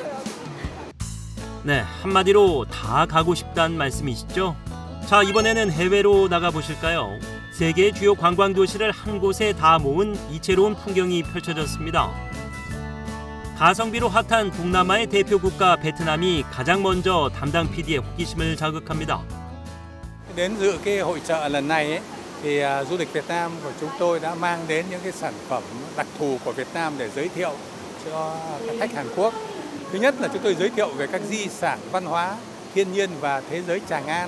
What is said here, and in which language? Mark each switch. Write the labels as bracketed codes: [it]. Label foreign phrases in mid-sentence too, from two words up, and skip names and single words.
[ko] 네, 한마디로 다 가고 싶다는 말씀이시죠? 자, 이번에는 해외로 나가보실까요? 세계 주요 관광 도시를 한 곳에 다 모은 이채로운 풍경이 펼쳐졌습니다. 가성비로 핫한 동남아의 대표 국가 베트남이 가장 먼저 담당 PD의 호기심을 자극합니다. [vi] Đến dự cái hội chợ lần này ấy, thì du lịch Việt Nam của chúng tôi đã mang đến những cái sản phẩm đặc thù của Việt Nam để giới thiệu cho khách Hàn Quốc. Thứ nhất là chúng tôi giới thiệu về các di sản văn hóa, thiên nhiên và thế giới Tràng An.